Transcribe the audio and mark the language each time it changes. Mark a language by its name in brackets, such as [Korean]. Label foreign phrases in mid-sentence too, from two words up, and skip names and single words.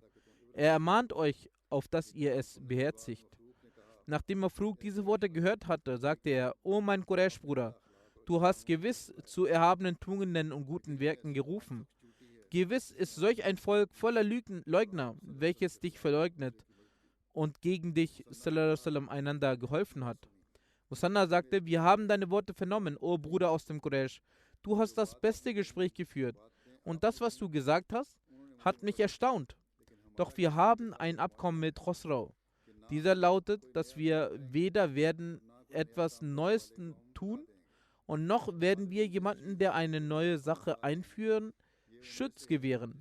[German] Er ermahnt euch, auf dass ihr es beherzigt. Nachdem Mafruk diese Worte gehört hatte, sagte er: O mein Quraysh-Bruder, du hast gewiss zu erhabenen Tugenden und guten Werken gerufen. Gewiss ist solch ein Volk voller Leugner, welches dich verleugnet und gegen dich [Arabic] صلى الله عليه وسلم, [German] einander geholfen hat. Musanna sagte: Wir haben deine Worte vernommen, o Bruder aus dem Quraysh. Du hast das beste Gespräch geführt, und das, was du gesagt hast, hat mich erstaunt. Doch wir haben ein Abkommen mit Khosrau. Dieser lautet, dass wir weder werden etwas Neues tun und noch werden wir jemanden, der eine neue Sache einführen, Schutz gewähren.